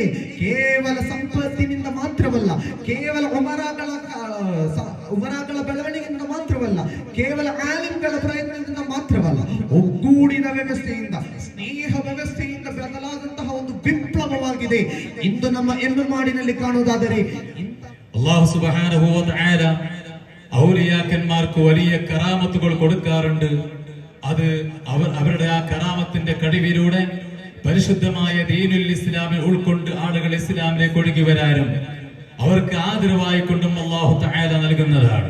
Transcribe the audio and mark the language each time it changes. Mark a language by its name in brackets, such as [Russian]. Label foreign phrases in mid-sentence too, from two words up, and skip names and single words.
[Kannada] ಕೇವಲ ಸಂಪತ್ತಿನಿಂದ ಮಾತ್ರವಲ್ಲ, ಕೇವಲ ಉಮರಾಗಳ ಬೆಳವಣಿಗೆಯಿಂದ ಮಾತ್ರವಲ್ಲ, ಕೇವಲ ಆಲಿಮ್ಗಳ ಪ್ರಯತ್ನದಿಂದ ಮಾತ್ರವಲ್ಲ, ಒಗ್ಗೂಡಿನ ವ್ಯವಸ್ಥೆಯಿಂದ, ಸ್ನೇಹ ವ್ಯವಸ್ಥೆಯಿಂದ ಬದಲಾದಂತಹ ಒಂದು ವಿಪ್ಲವವಾಗಿದೆ ಇಂದು ನಮ್ಮ ಎಮ್ಮಮಾಡಿನಲ್ಲಿ ಕಾಣುವುದಾದರೆ. [Arabic] الله سبحانه و تعالى [Malayalam] ഔലിയാക്കന്മാർക്ക് വലിയ കറാമത്തുകൾ കൊടുക്കാറുണ്ട്. അത് അവരുടെ ആ കറാമത്തിന്റെ കഴിവിലൂടെ പരിശുദ്ധമായ ദീനുൽ ഇസ്ലാമിൽ ഉൾക്കൊണ്ട് ആളുകൾ ഇസ്ലാമിലേക്ക് ഒഴുകി വരാനും അവർക്ക് ആദരവായി കൊണ്ടും [Arabic] الله تعالى [Malayalam] നൽകുന്നതാണ്.